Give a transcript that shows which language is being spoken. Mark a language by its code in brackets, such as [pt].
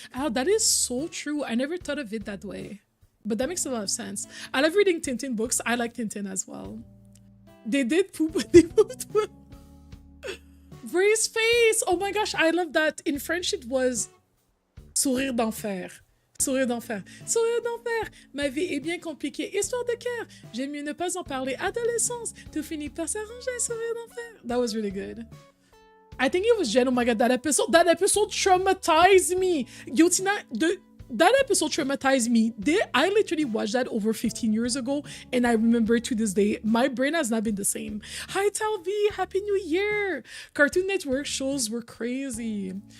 [en] Oh, that is so true. I never thought of it that way. But that makes a lot of sense. I love reading Tintin books. I like Tintin as well. They did poop when they moved. Ray's face! Oh my gosh, I love that. In French, it was Sourire d'enfer. [fr] Sourire d'enfer. Sourire d'enfer. Ma vie est bien compliquée. Histoire de cœur. J'aime mieux ne pas en parler. Adolescence. Tout finit par s'arranger. [en] Sourire d'enfer. That was really good. I think it was Jen. Oh my god, that episode traumatized me. Yotina, that episode traumatized me. I literally watched that over 15 years ago, and I remember to this day, my brain has not been the same. Hi, Talvi, Happy New Year! Cartoon Network shows were crazy.